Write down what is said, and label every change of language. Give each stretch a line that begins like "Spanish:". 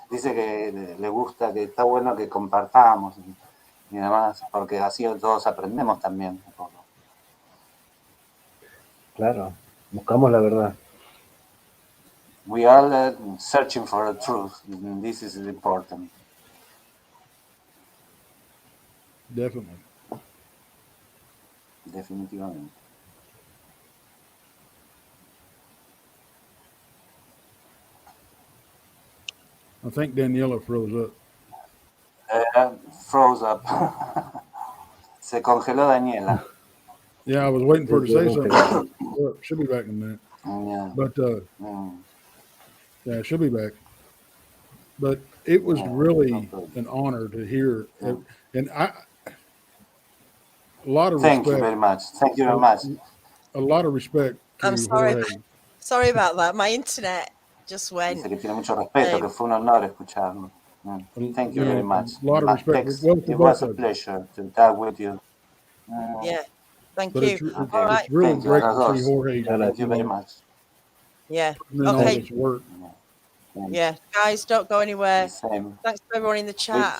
Spanish: Dice que le gusta, que está bueno que compartamos y demás, porque así todos aprendemos también un poco. Claro, buscamos la verdad.
English: We are searching for the truth. This is important. Definitely.
Spanish: Definitivamente.
English: I think Daniela froze up. Froze up.
Spanish: Se congeló Daniela.
English: Yeah, I was waiting for her to say something. Well, she'll be back in a minute. Yeah. But yeah, she'll be back. But it was really an honor to hear, and a lot of respect. Thank you very much. Thank you very much. A lot of respect to I'm sorry. Jorge. Sorry about that. My internet just went.
Spanish: Dice que tiene mucho respeto, que fue un honor escucharlo.
English: Thank you very much. A lot of respect. It was a pleasure to talk with you. Yeah, thank but you. It's really great to see Jorge. Thank you very much. Yeah. Okay. All this work. Yeah, guys, don't go anywhere. Same. Thanks to everyone in the chat.